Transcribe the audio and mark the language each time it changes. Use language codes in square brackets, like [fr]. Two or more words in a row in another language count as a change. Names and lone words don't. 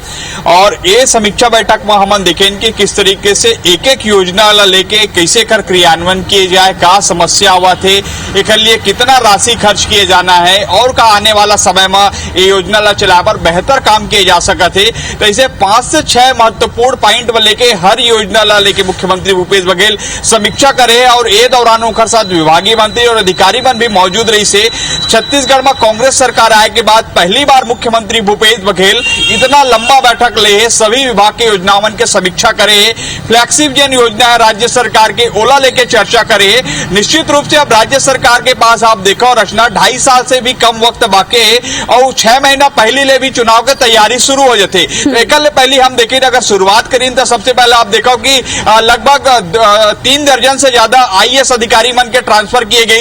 [hne] और ये समीक्षा बैठक में हम देखें कि किस तरीके से एक एक योजना ला लेके कैसे कर क्रियान्वयन किए जाए, का समस्या हुआ थे, एक लिए कितना राशि खर्च किए जाना है और का आने वाला समय में ये योजना ला चला पर बेहतर काम किए जा सका थे। तो इसे 5 से 6 महत्वपूर्ण पॉइंट लेके हर योजना ला लेके मुख्यमंत्री भूपेश बघेल समीक्षा करे। और ये दौरान ओखर साथ विभागीय मंत्री और अधिकारी मन भी मौजूद रही से। छत्तीसगढ़ में कांग्रेस सरकार आए के बाद पहली बार मुख्यमंत्री भूपेश बघेल इतना लंबा बैठक ले सभी विभाग के योजनाओं मन के समीक्षा करे। फ्लैगशिप जन योजना है राज्य सरकार के, ओला लेके चर्चा करे। निश्चित रूप से अब राज्य सरकार के पास आप देखो रचना 2.5 साल से भी कम वक्त बाकी है और 6 महीना पहले ले भी चुनाव की तैयारी शुरू हो जाते। एक पहले हम देखें अगर शुरुआत करें तो सबसे पहले आप देखो कि लगभग 3 दर्जन से ज्यादा IAS अधिकारी मन के ट्रांसफर किए गए।